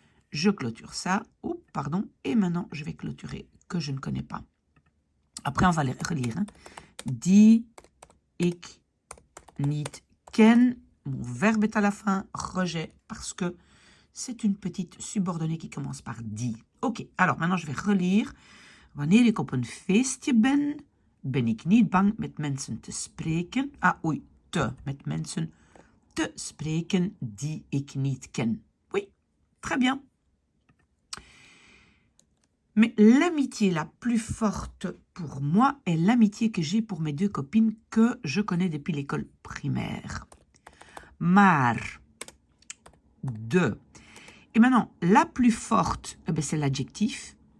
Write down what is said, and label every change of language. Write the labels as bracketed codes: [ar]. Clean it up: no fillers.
[fr] Je clôture ça, pardon, et maintenant, je vais clôturer que je ne connais pas. Après, on va les relire. Hein. [nl] Die ik niet ken. [fr] Mon verbe est à la fin, rejet, parce que c'est une petite subordonnée qui commence par die. Ok, alors maintenant, je vais relire. [nl] Wanneer ik op een feestje ben ik niet bang met mensen te spreken. Met mensen te spreken die ik niet ken. [fr] Oui, très bien. Mais l'amitié la plus forte pour moi est l'amitié que j'ai pour mes 2 copines que je connais depuis l'école primaire. [nl] Maar de. [fr] Et maintenant, la plus forte, c'est l'adjectif.